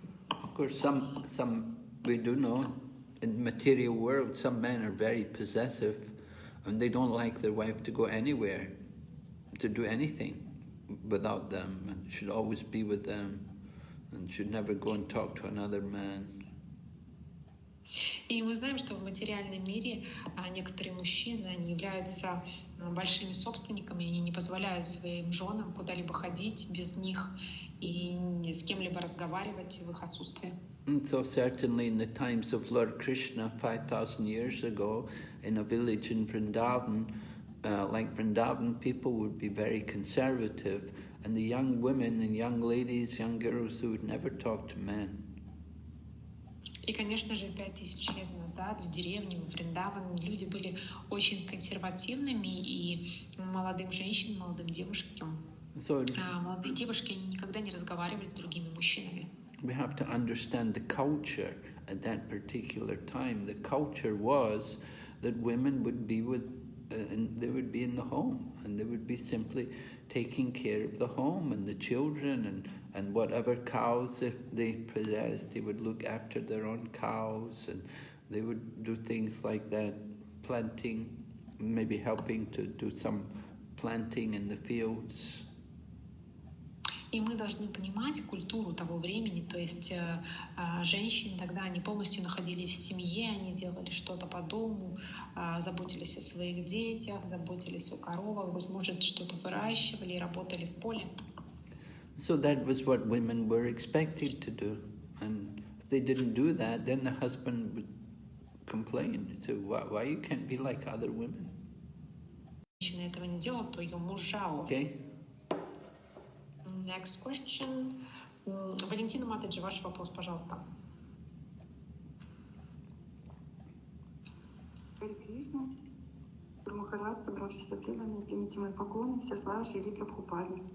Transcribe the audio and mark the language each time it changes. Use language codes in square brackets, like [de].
[en] Of course, some we do know in the material world, some men are very possessive, and they don't like their wife to go anywhere, to do anything without them, and should always be with them, and should never go and talk to another man. [ru] И мы знаем, что в материальном мире некоторые мужчины, они являются большими собственниками, они не позволяют своим женам куда-либо ходить без них и ни с кем-либо разговаривать в их отсутствии. [en] And so certainly in the times of Lord Krishna 5,000 years ago, in a village in Vrindavan, like Vrindavan, people would be very conservative, and the young women and young ladies, young girls, who would never talk to men. [ru] И, конечно же, 5000 лет назад в деревне, в Вриндаван, люди были очень консервативными, и молодым женщинам, молодым девушкам, молодые девушки, они никогда не разговаривали с другими мужчинами. [en] We have to understand the culture at that particular time. The culture was that women would be they would be in the home, and they would be simply taking care of the home and the children and whatever cows they possessed. They would look after their own cows, and they would do things like that, planting, maybe helping to do some planting in the fields. [ru] И мы должны понимать культуру того времени, то есть женщины тогда, они полностью находились в семье, они делали что-то по дому, заботились о своих детях, заботились о коровах, быть может, что-то выращивали и работали в поле. [en] So that was what women were expected to do. And if they didn't do that, then the husband would complain. He'd say, why you can't be like other women? [ru] Женщина этого не делала, то ее муж жаловался. [en] Okay. Next question. [ru] Валентина Матаджи, ваш вопрос, пожалуйста. Харе Кришна, Махарадж, собравшиеся преданные, примите мои поклоны, все слава Шрили Прабхупаде.